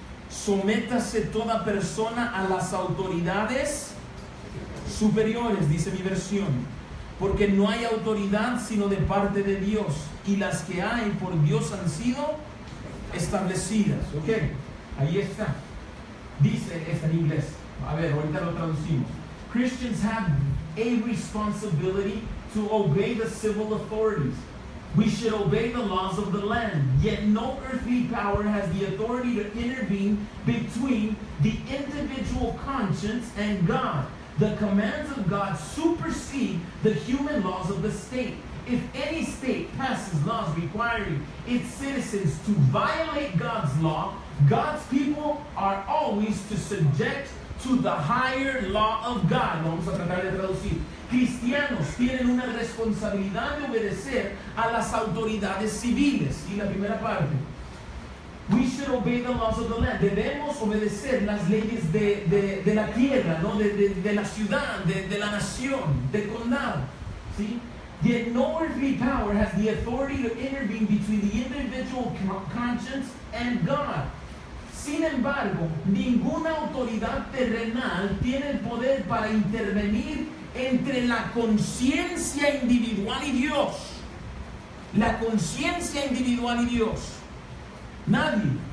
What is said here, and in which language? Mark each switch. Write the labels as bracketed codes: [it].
[es] Sométase toda persona a las autoridades superiores, dice mi versión, porque no hay autoridad sino de parte de Dios, y las que hay por Dios han sido establecidas. Ok, ahí está. Dice, está en inglés. A ver, ahorita lo traducimos. [en] Christians have a responsibility to obey the civil authorities. We should obey the laws of the land. Yet no earthly power has the authority to intervene between the individual conscience and God. The commands of God supersede the human laws of the state. If any state passes laws requiring its citizens to violate God's law, God's people are always to subject to the higher law of God. [es] Vamos a tratar de traducir. Cristianos tienen una responsabilidad de obedecer a las autoridades civiles. Y la primera parte. [en] We should obey the laws of the land. [es] Debemos obedecer las leyes de la tierra, ¿no? de la ciudad, de la nación, del condado. ¿Sí? Yet no earthly power has the authority to intervene between the individual conscience and God. Sin embargo, ninguna autoridad terrenal tiene el poder para intervenir entre la conciencia individual y Dios. La conciencia individual y Dios. Nadie.